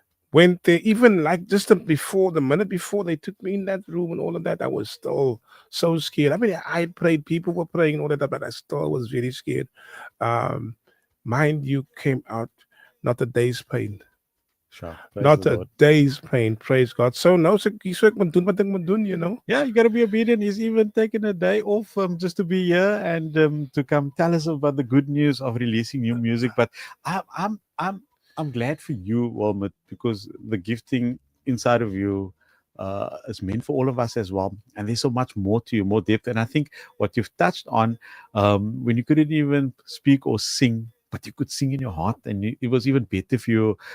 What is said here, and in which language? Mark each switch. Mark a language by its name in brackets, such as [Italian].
[English] When they even like just the minute before they took me in that room and all of that, I was still so scared. I mean, I prayed, people were praying and all of that, but I still was very scared. Mind you, came out not a day's pain. Sure. Not a day's pain, praise God. So no, [Afrikaans] so ek moet doen wat ek moet doen, [English] Yeah, you gotta be obedient. He's even taken a day off just to be here and to come tell us about the good news of releasing new music. But I'm glad for you, Wilmot, because the gifting inside of you is meant for all of us as well. And there's so much more to you, more depth. And I think what you've touched on, when you couldn't even speak or sing, but you could sing in your heart, and it was even better for you.